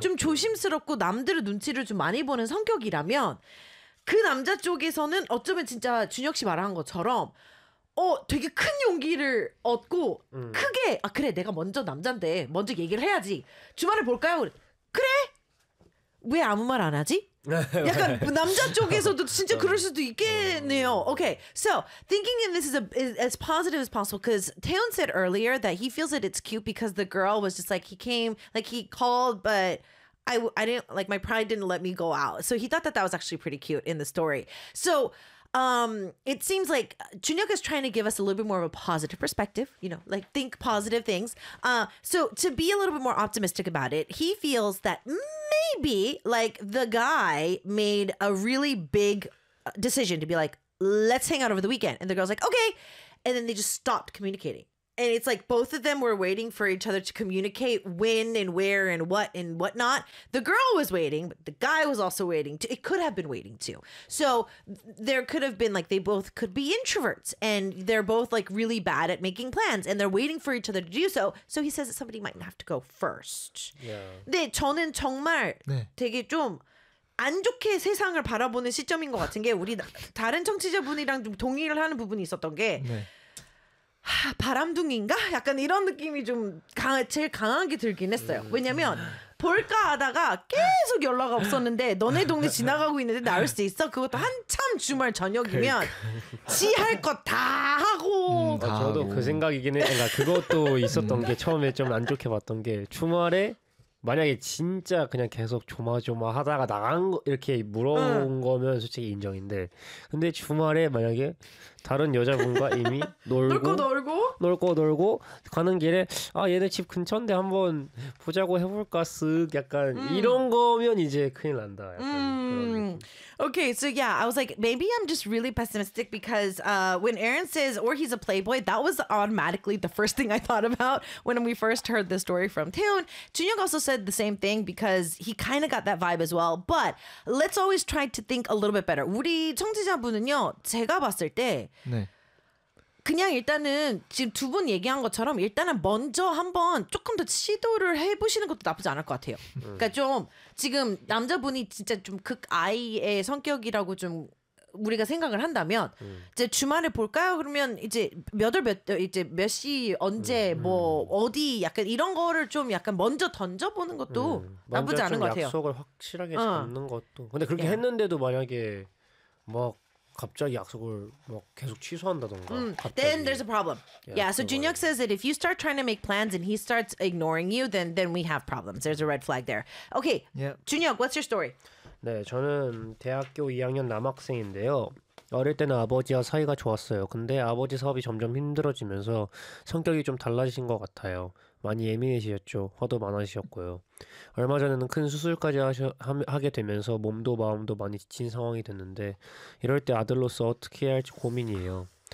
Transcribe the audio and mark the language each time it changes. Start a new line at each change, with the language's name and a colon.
Korean: 좀 조심스럽고 남들의 눈치를 좀 많이 보는 성격이라면 그 남자 쪽에서는 어쩌면 진짜 준혁 씨 말한 것처럼 되게 큰 용기를 얻고 크게 아 그래 내가 먼저 남잔데 먼저 얘기를 해야지 주말에 볼까요? 그래 왜 아무 말 안 하지? 약간 남자 쪽에서도 진짜 그럴 수도 있겠네요.
English: Okay, so thinking in this is as positive as possible because Taeyeon said earlier that he feels that it's cute because the girl was just like he came like he called but I didn't like my pride didn't let me go out so he thought that that was actually pretty cute in the story so. It seems like Junhyuk is trying to give us a little bit more of a positive perspective, you know, like think positive things. So to be a little bit more optimistic about it, he feels that maybe like the guy made a really big decision to be like, let's hang out over the weekend. And the girl's like, okay. And then they just stopped communicating. And it's like both of them were waiting for each other to communicate when and where and what and whatnot. The girl was waiting, but the guy was also waiting. It could have been waiting too. So there could have been like they both could be introverts and they're both like really bad at making plans and they're waiting for each other to do so. So he says that somebody might have to go first. Yeah.
Korean: 네, 저는 정말 네. 되게 좀 안 좋게 세상을 바라보는 시점인 것 같은 게 우리 다른 청취자분이랑 좀 동의를 하는 부분이 있었던 게 네. 하, 바람둥이인가? 약간 이런 느낌이 좀 제일 강하게 들긴 했어요. 왜냐면 볼까 하다가 계속 연락 없었는데 너네 동네 지나가고 있는데 나올 수 있어? 그것도 한참 주말 저녁이면 지 할 것 다 하고 저도 그 생각이긴 해. 그러니까 그것도 있었던 게 처음에 좀 안 좋게 봤던 게 주말에 만약에 진짜 그냥 계속 조마조마 하다가 나간 거 이렇게 물어본 거면 솔직히 인정인데 근데 주말에 만약에 다른 여자분과 이미 놀고 가는 길에 아 얘네 집 근처인데 한번 보자고 해볼까 쓱 약간 이런 거면 이제 큰일 난다 약간
English: Okay, so yeah, I was like, maybe I'm just really pessimistic because when Aaron says, or he's a playboy, that was automatically the first thing I thought about when we first heard the story from Taehyun. Junhyuk also said the same thing because he kind of got that vibe as well. But let's always try to think a little bit better.
Korean: 우리 청취자분은요, 제가 봤을 때 네. 그냥 일단은 지금 두 분 얘기한 것처럼 일단은 먼저 한번 조금 더 시도를 해보시는 것도 나쁘지 않을 것 같아요. 그러니까 좀 지금 남자분이 진짜 좀 극아이의 성격이라고 좀 우리가 생각을 한다면 이제 주말에 볼까요? 그러면 이제 몇 시 언제 뭐 어디 약간 이런 거를 좀 약간 먼저 던져보는 것도 나쁘지 않은 것 같아요. 약속을 확실하게 잡는 것도 근데 그렇게 했는데도 만약에 뭐 갑자기 약속을 막 계속 취소한다던가 갑자기.
English: Then there's a problem. Yeah, so Junhyuk says that if you start trying to make plans and he starts ignoring you, then we have problems. There's a red flag there. Okay, yep. Junhyuk, what's your story?
Korean: 네, 저는 대학교 2학년 남학생인데요. 어릴 때는 아버지와 사이가 좋았어요. 근데 아버지 사업이 점점 힘들어지면서 성격이 좀 달라지신 것 같아요. 많이 예민해지셨죠. 화도 많아지셨고요. 얼마 전에는 큰 수술까지 하게 되면서 몸도 마음도 많이 지친 상황이 됐는데 이럴 때 아들로서 어떻게 해야 할지 고민이에요.